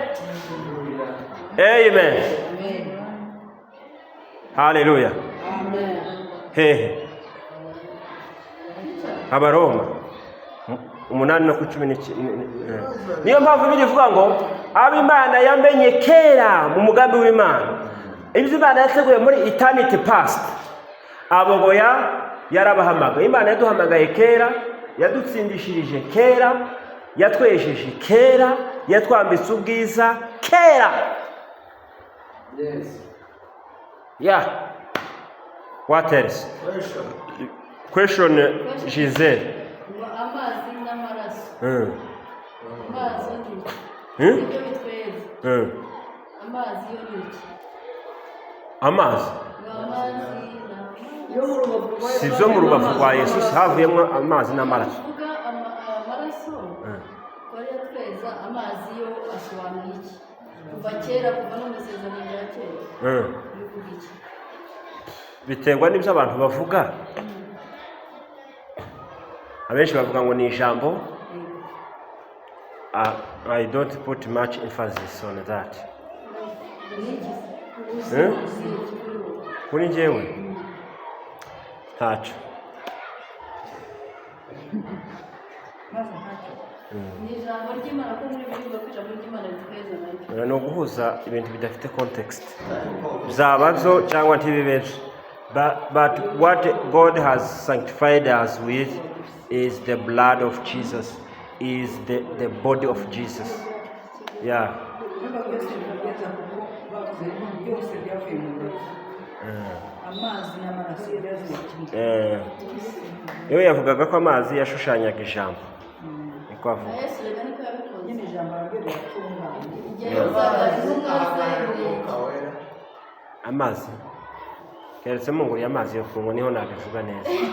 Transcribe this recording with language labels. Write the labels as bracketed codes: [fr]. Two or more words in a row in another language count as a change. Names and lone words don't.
[en] Amen. Hallelujah. [rw] Hehe. Abaroma 8:10. Niyo mpamvu birivuga ngo ab'Imana yamenye kera mu mugambi w'Imana, ibyo Imana yateguye muri [en] eternity past, [rw] abo yarabahamagaye. Imana yaduhamagaye kera, yadutsindishirije kera, yatwejeje kera, yatwambitse ubwiza kera. [en] Yes. Yeah. What else? Question Giselle. [rw] Amazi n'amaraso. Amazi ni ibyo bitweza. Amazi yo ni iki? Amazi yo mu rubavu rwa si byo mu rubavu rwa Yesu havuyemo amazi n'amaraso. Kuvuga amaraso wari yatweza. Amazi yo asobanura iki? Kuva kera, kuva no mu isezerano rya kera. Bivuga iki? Biterwa n'ibyo abantu bavuga. Abenshi bavuga ngo ni ijambo. [en] I don't put much emphasis on that. [rw] Kuri njyewe ntacyo. Ni ijambo ry'Imana, ko muri Bibiliya ko ijambo ry'Imana ritweza nayo. Ni uguhuza ibintu bidafite context. Byaba byo cyangwa ntibibe byo. [en] But what God has sanctified us with is the blood of Jesus, is the body of Jesus. Yeah. [rw] Iyo yavugaga ko amazi yashushanyaga ijambo. Niko avuga. Amazi keretse mu ngo y'amazi yo kunywa niho nabivuga neza.